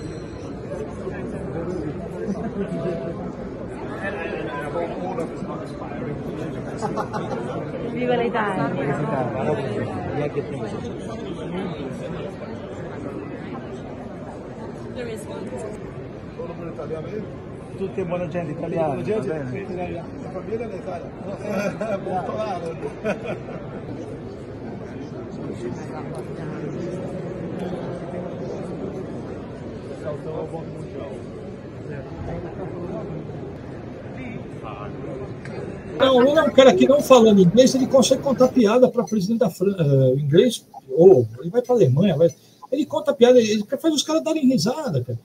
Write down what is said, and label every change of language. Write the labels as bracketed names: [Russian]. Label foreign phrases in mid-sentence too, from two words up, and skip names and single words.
[Italian] Viva l'Italia! [Portuguese] Todo mundo italiano aí? [Italian] Tutti è buona gente italiana. La famiglia è italiana. [Portuguese] Bolsonaro. Não, o Lula é um cara que, não falando inglês, ele consegue contar piada para presidente da França, inglês, ou ele vai para a Alemanha, ele conta piada, ele faz os caras darem risada, cara.